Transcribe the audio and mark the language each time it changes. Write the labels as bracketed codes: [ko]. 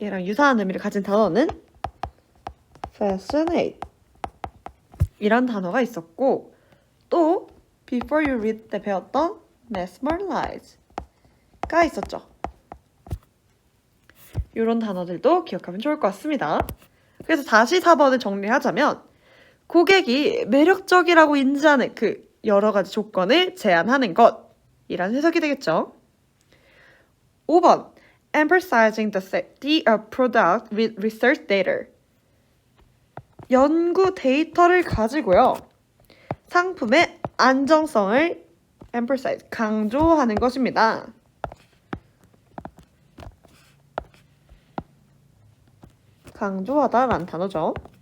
[ko] 얘랑 유사한 의미를 가진 단어는 fascinate 이란 단어가 있었고, 또 [en] before you read [ko] 때 배웠던 mesmerize가 있었죠. 이런 단어들도 기억하면 좋을 것 같습니다. 그래서 다시 4번을 정리하자면 고객이 매력적이라고 인지하는 그 여러 가지 조건을 제안하는 것이란 해석이 되겠죠. [en] 5번 emphasizing the safety of product with research data. [ko] 연구 데이터를 가지고요. 상품의 안정성을 emphasize, 강조하는 것입니다. 강조하다라는 단어죠.